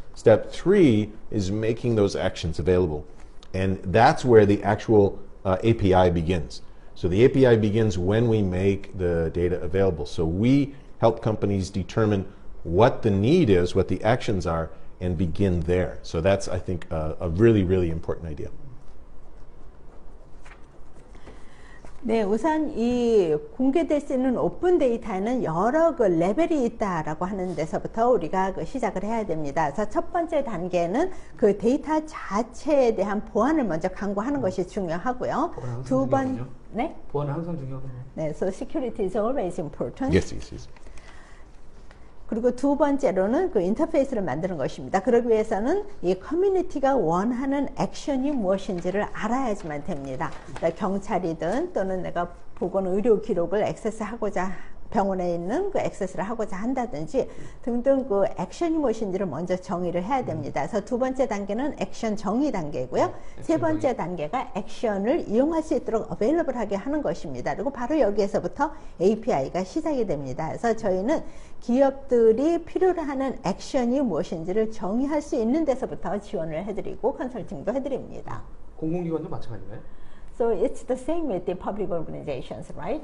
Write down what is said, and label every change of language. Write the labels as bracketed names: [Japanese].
[English] Step three is making those actions available. And that's where the actual API begins. So the API begins when we make the data available. So we help companies determine what the need is, what the actions are, and begin there. So that's, I think, a really, really important idea. [Korean] 네, 우선 이 공개될 수 있는 오픈 데이터는 여러 그 레벨이 있다라고 하는 데서부터 우리가 시작을 해야 됩니다. 그래서 첫 번째 단계는 그 데이터 자체에 대한 보안을 먼저 강구하는 것이 중요하고요. 두 번, 네? 보안은 항상 중요하군요. [English] 네, so security is always important. Yes, yes, yes. [Korean] 그리고 두 번째로는 그 인터페이스를 만드는 것입니다. 그러기 위해서는 이 커뮤니티가 원하는 액션이 무엇인지를 알아야지만 됩니다. 그러니까 경찰이든 또는 내가 보건 의료 기록을 액세스하고자 병원에 있는 그 액세스를 하고자 한다든지 등등 그 액션이 무엇인지를 먼저 정의를 해야 됩니다. 그래서 두 번째 단계는 액션 정의 단계고요. 세 번째 단계가 액션을 이용할 수 있도록 어베일러블하게 하는 것입니다. 그리고 바로 여기에서부터 API가 시작이 됩니다. 그래서 저희는 기업들이 필요로 하는 액션이 무엇인지를 정의할 수 있는 데서부터 지원을 해드리고 컨설팅도 해드립니다. 공공기관도 마찬가지인가요? [English] So it's the same with the public organizations, right?